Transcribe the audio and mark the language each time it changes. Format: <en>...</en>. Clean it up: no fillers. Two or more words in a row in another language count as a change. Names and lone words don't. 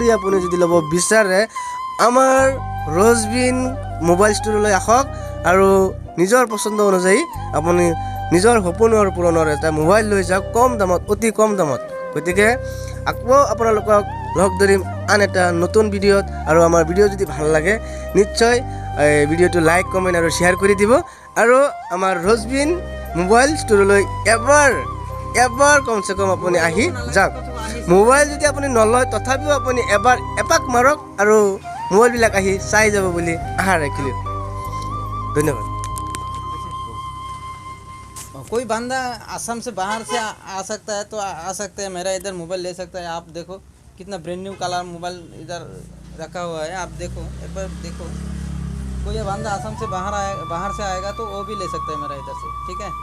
<as>আপুনি যদি ল'ব বিচাৰে আমাৰ ৰ'জবিন মোবাইল ষ্ট'ৰলৈ আহক আৰু নিজৰ পচন্দ অনুযায়ী আপুনি নিজৰ সপোনৰ পূৰণৰ এটা মোবাইল লৈ যাওক কম দামত অতি কম দামত গতিকে আকৌ আপোনালোকক লগ ধৰিম আন এটা নতুন ভিডিঅ'ত আৰু আমাৰ ভিডিঅ' যদি ভাল লাগে নিশ্চয় ভিডিঅ'টো</as> <en>like comment</en> <as>আৰু শ্বেয়াৰ কৰি দিব আৰু আমাৰ ৰ'জবিন মোবাইল ষ্ট'ৰলৈ এবাৰ এবাৰ কমচে কম আপুনি আহি যাওক। মোবাইল যদি আপুনি নলয় তথাপিও আপুনি এবাৰ এপাক মাৰক আৰু মোবাইলবিলাক আহি চাই যাব বুলি আশা ৰাখিলোঁ। ধন্যবাদ।</as> <hi>कोई बंदा असम से बाहर से आ सकता है तो आ सकते हैं, मेरा इधर मोबाइल ले सकता है। आप देखो कितना</hi> <en>brand new colour mobile</en> <hi>इधर रखा हुआ है, आप देखो एक बार देखो। कोई बंदा असम से बाहर से आएगा तो वो भी ले सकता है मेरा इधर से, ठीक है।</hi>